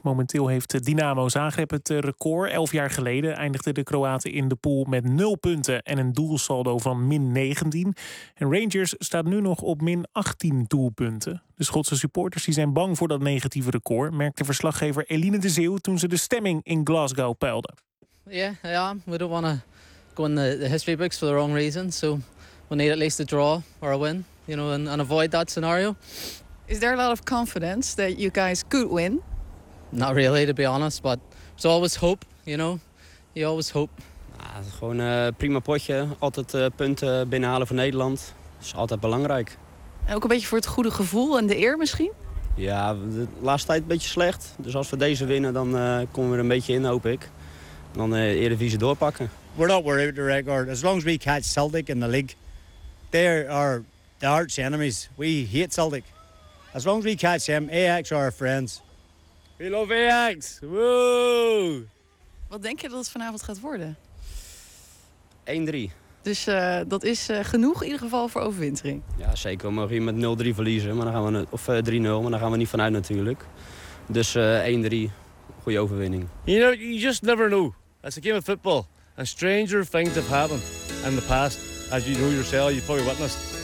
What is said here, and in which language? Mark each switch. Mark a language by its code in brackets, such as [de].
[nl] Momenteel heeft Dynamo Zagreb het record. 11 jaar geleden eindigden de Kroaten in de pool met 0 punten... en een doelsaldo van -19. En Rangers staat nu nog op -18 doelpunten. De Schotse supporters zijn bang voor dat negatieve record, merkte verslaggever Eline de Zeeuw toen ze de stemming in Glasgow peilde. [en] Ja, we don't want to go in the history books for the wrong reason. So we need at least a draw or a win. You know, and avoid that scenario. Is there a lot of confidence that you guys could win? Not really, to be honest, but it's always hope, you know. You always hope. [nl] Ja, het is gewoon een prima potje. Altijd punten binnenhalen voor Nederland. Dat is altijd belangrijk. En ook een beetje voor het goede gevoel en de eer misschien? Ja, de laatste tijd een beetje slecht. Dus als we deze winnen, dan komen we er een beetje in, hoop ik. En dan de Eredivisie doorpakken. [en] We're not worried about the record. As long as we catch Celtic in the league, there are... The arch enemies. We hate Celtic. As long as we catch them, Ajax are our friends. We love Ajax. Woo! [nl] Wat denk je dat het vanavond gaat worden? 1-3. Dus dat is genoeg in ieder geval voor overwintering. Ja, zeker. We mogen hier met 0-3 verliezen. Maar dan gaan we, of 3-0, maar daar gaan we niet vanuit natuurlijk. Dus 1-3. Goede overwinning. [en] You know, you just never know. It's a game of football. And stranger things have happened in the past. As you know yourself, you've probably witnessed.